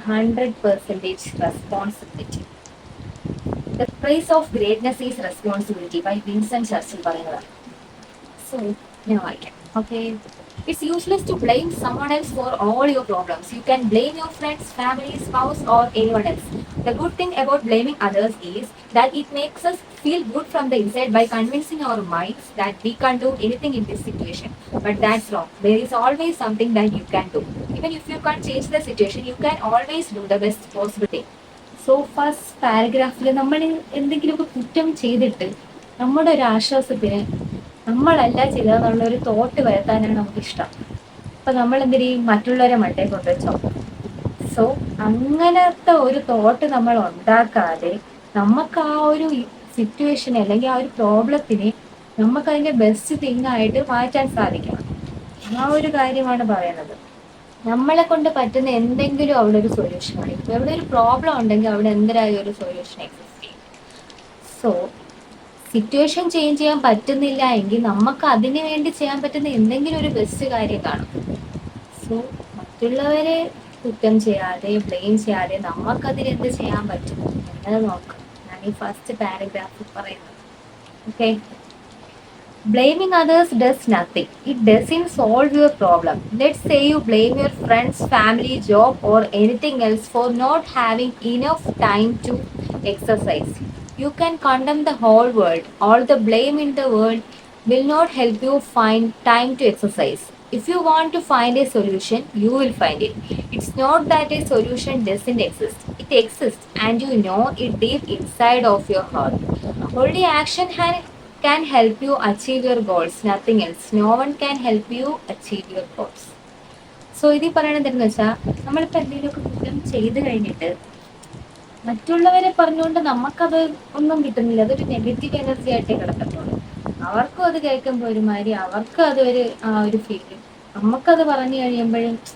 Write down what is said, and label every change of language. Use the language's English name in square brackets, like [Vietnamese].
[English] 100% responsibility. The price of greatness is responsibility by Vincent Churchill [Malayalam] പറയുന്നതാണ്. So ഞാൻ വായിക്കാം. Okay. [English] It's useless to blame someone else for all your problems. You can blame your friends, family, spouse, or anyone else. The good thing about blaming others is that it makes us feel good from the inside by convincing our minds that we can't do anything in this situation. But that's wrong. There is always something that you can do. Even if you can't change the situation, you can always do the best possible thing. [Malayalam] So first പാരഗ്രാഫിൽ നമ്മൾ എന്തെങ്കിലുമൊക്കെ കുറ്റം ചെയ്തിട്ട് നമ്മുടെ ഒരു ആശ്വാസത്തിന് നമ്മളല്ല ചെയ്തതെന്നുള്ളൊരു thought വരുത്താനാണ് നമുക്കിഷ്ടം. അപ്പം നമ്മൾ എന്തിനും മറ്റുള്ളവരെ മണ്ടേ കൊണ്ടുവച്ചോ. സോ അങ്ങനത്തെ ഒരു തോട്ട് നമ്മൾ ഉണ്ടാക്കാതെ നമുക്ക് ആ ഒരു സിറ്റുവേഷനെ അല്ലെങ്കിൽ ആ ഒരു പ്രോബ്ലത്തിനെ നമുക്കതിൻ്റെ ബെസ്റ്റ് തിങ് ആയിട്ട് മാറ്റാൻ സാധിക്കണം. ആ ഒരു കാര്യമാണ് പറയുന്നത്. നമ്മളെ കൊണ്ട് പറ്റുന്ന എന്തെങ്കിലും അവിടെ ഒരു സൊല്യൂഷൻ ആണ്. ഇപ്പം എവിടെ ഒരു പ്രോബ്ലം ഉണ്ടെങ്കിൽ അവിടെ എന്തായാലും ഒരു സൊല്യൂഷൻ എക്സിസ്റ്റ് ചെയ്യും. സോ സിറ്റുവേഷൻ ചേഞ്ച് ചെയ്യാൻ പറ്റുന്നില്ല എങ്കിൽ നമുക്ക് അതിന് വേണ്ടി ചെയ്യാൻ പറ്റുന്ന എന്തെങ്കിലും ഒരു ബെസ്റ്റ് കാര്യം കാണും. സോ മറ്റുള്ളവരെ കുറ്റം ചെയ്യാതെ ബ്ലെയിം ചെയ്യാതെ നമുക്കതിന് എന്ത് ചെയ്യാൻ പറ്റും എന്നത് നോക്കാം. ഞാൻ ഈ ഫസ്റ്റ് പാരഗ്രാഫിൽ പറയുന്നത്. Okay. [English] Blaming others does nothing. It doesn't solve your problem. Let's say you blame your friends, family, job, or anything else for not having enough time to exercise. You can condemn the whole world. All the blame in the world will not help you find time to exercise. If you want to find a solution, you will find it. It's not that a solution doesn't exist. It exists, and you know it deep inside of your heart. Only action can help you achieve your goals, nothing else. No one can help you achieve your goals. [Malayalam] So ഇതിൽ പറയണത് എന്താണെന്ന് വെച്ചാൽ, നമ്മളിപ്പോൾ എന്തെങ്കിലുമൊക്കെ കുറ്റം ചെയ്ത് കഴിഞ്ഞിട്ട് മറ്റുള്ളവരെ പറഞ്ഞുകൊണ്ട് നമുക്കത് ഒന്നും കിട്ടുന്നില്ല. അതൊരു നെഗറ്റീവ് എനർജി ആയിട്ടേ കിടക്കത്തുള്ളൂ. അവർക്കും അത് കേൾക്കുമ്പോൾ ഒരുമാതിരി അവർക്ക് അതൊരു ആ ഒരു ഫീൽ. നമുക്കത് പറഞ്ഞു കഴിയുമ്പോഴും